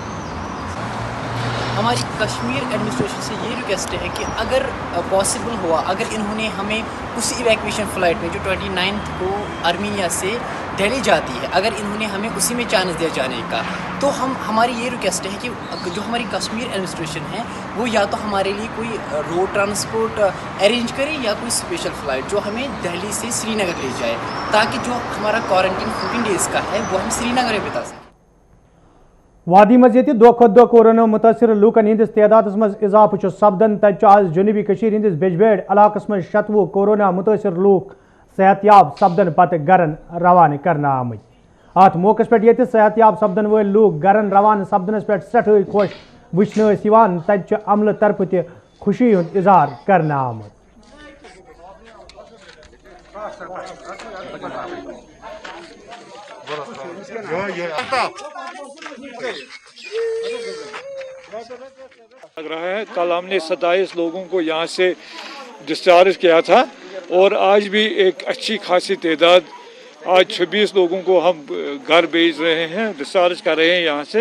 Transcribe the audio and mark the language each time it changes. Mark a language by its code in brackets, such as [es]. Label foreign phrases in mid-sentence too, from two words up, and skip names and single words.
[ur] ہماری کشمیر ایڈمنسٹریشن سے یہ ریکویسٹ ہے کہ اگر پاسبل ہوا, اگر انہوں نے ہمیں اسی [en] evacuation flight [ur] میں جو 29 کو آرمینیا سے دہلی جاتی ہے, اگر انہوں نے ہمیں اسی میں چانس دیا جانے کا, تو ہماری یہ ریکویسٹ ہے کہ جو ہماری کشمیر ایڈمنسٹریشن ہے وہ یا تو ہمارے لیے کوئی [en] road transport arrange [ur] کرے یا کوئی [en] special flight [ur] جو ہمیں دہلی سے سری نگر لے جائے, تاکہ جو ہمارا کوارنٹین 14 ڈیز کا ہے وہ ہم سری نگر میں بتا سکیں. [ks] وادی مزید دہ کھت دہ کورونا متاثر لوکن ہندس تعداد مز اضافہ سپدن. تج آز جنوبی کشیر ہندس بجبیڑ علاقس مز 96 کورونا متاثر لوک صحت یاب سپدن پتہ گرن روانہ کرنا آمت. ات موقع پہ یہ صحت یاب سپدن ول لوک گرن روانہ سپدنس پہ سٹھے خوش وچھن تج عملہ طرف تہ خوشی ہند اظہار کرنا آمت. [ur] لگ رہا ہے کل ہم نے 27 لوگوں کو یہاں سے ڈسچارج کیا تھا اور آج بھی ایک اچھی خاصی تعداد, آج 26 لوگوں کو ہم گھر بھیج رہے ہیں, ڈسچارج کر رہے ہیں یہاں سے.